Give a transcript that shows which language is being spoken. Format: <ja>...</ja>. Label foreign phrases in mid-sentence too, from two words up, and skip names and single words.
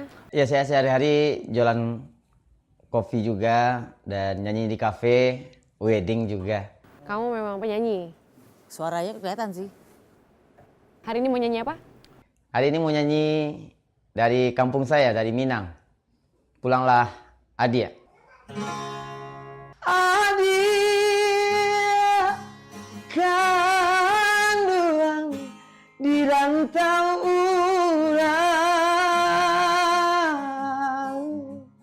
<id>Ya saya sehari-hari jualan kopi juga dan nyanyi di kafe, wedding juga. Kamu memang penyanyi. Suaranya kelihatan sih. Hari ini mau nyanyi apa? Hari ini mau nyanyi dari kampung saya, dari Minang. Pulanglah Adia.</id> <min>Adia kandungan di rantau urang.</min>